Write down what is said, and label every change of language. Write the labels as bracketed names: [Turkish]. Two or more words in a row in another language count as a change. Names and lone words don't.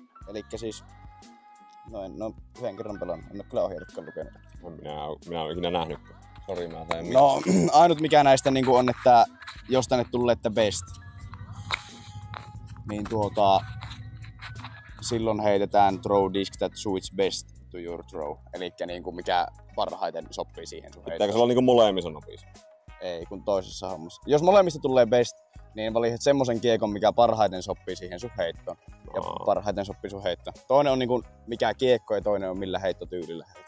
[Finnish] Elikkä siis, no en oo yhden kerran pelannut, en oo kyllä ohjeetkaan lukenut. Minä olen ikinä nähnyt. Sori, mä sain No, ainut mikä näistä niinku on, että jos tänne tulee, että best, niin silloin heitetään [English] throw disc that suits best to your throw. [Finnish] Elikkä niinku mikä parhaiten sopii siihen sun pitääkö se olla niinku molemmissa nopeissa? Ei, kun toisessa hommassa. Jos molemmista tulee best, niin valitset semmosen kiekon, mikä parhaiten sopii siihen sun heittoon. Ja parhaiten sopii sun heittoon. Toinen on niinku mikä kiekko ja toinen on millä heittotyylillä heittää.